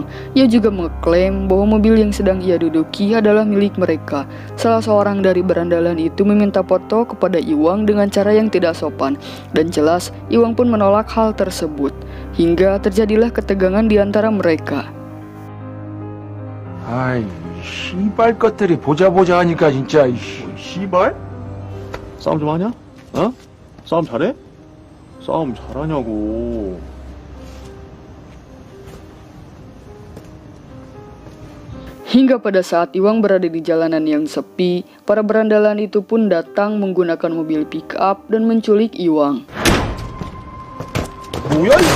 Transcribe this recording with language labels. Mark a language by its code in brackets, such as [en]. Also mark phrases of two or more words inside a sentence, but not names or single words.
[id] Ia juga mengklaim bahwa mobil yang sedang ia duduki adalah milik mereka. Salah seorang dari berandalan itu meminta foto kepada Iwang dengan cara yang tidak sopan. Dan jelas, Iwang pun menolak hal tersebut. Hingga terjadilah ketegangan di antara mereka. [ko] 아이, 씨발 것들이 보자 하니까 진짜 씨발? 싸움 좀 하냐? 어? 싸움 잘해? 싸움 잘하냐고. [id] Hingga pada saat Iwang berada di jalanan yang sepi, para berandalan itu pun datang menggunakan mobil pick up dan menculik Iwang. [ko] 뭐야